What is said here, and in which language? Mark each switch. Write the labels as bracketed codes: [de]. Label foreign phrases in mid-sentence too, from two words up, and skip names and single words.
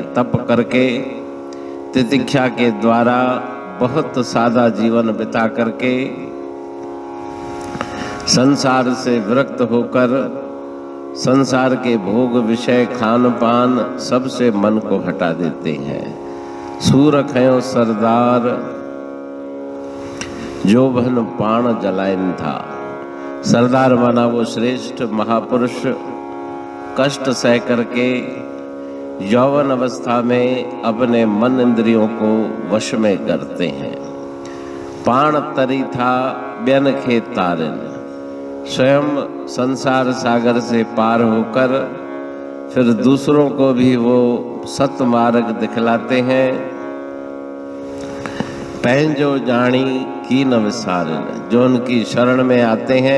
[hi] तप करके, तितिक्षा के द्वारा बहुत सादा जीवन बिता करके, संसार से विरक्त होकर, संसार के भोग विषय खान पान सबसे मन को हटा देते हैं। [sd] सूर खयो सरदार जो भन पाण जलायन था। [hi] सरदार माना वो श्रेष्ठ महापुरुष कष्ट सह करके यौवन अवस्था में अपने मन इंद्रियों को वश में करते हैं। [sd] पाण तरी था ब्यन खे तारन, [hi] स्वयं संसार सागर से पार होकर फिर दूसरों को भी वो सत मार्ग दिखलाते हैं। [sd] पहंजो जानी की न विसारन, [hi] जो उनकी शरण में आते हैं।